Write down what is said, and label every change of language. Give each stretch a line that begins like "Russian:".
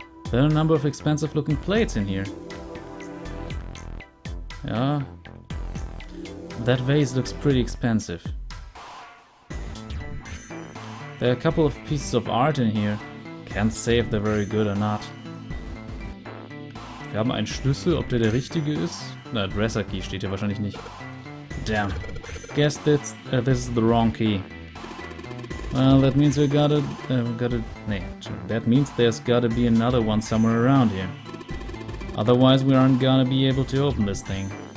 English: There are a number of expensive looking plates in here. Yeah. That vase looks pretty expensive. There are a couple of pieces of art in here. Can't say if they're very good or not.
German: Wir haben einen Schlüssel, ob der richtige ist? Na, Dresser Key steht hier wahrscheinlich nicht.
English: Damn. Guess this is the wrong key. Well, that means that means there's gotta be another one somewhere around here. Otherwise, we aren't gonna be able to open this thing.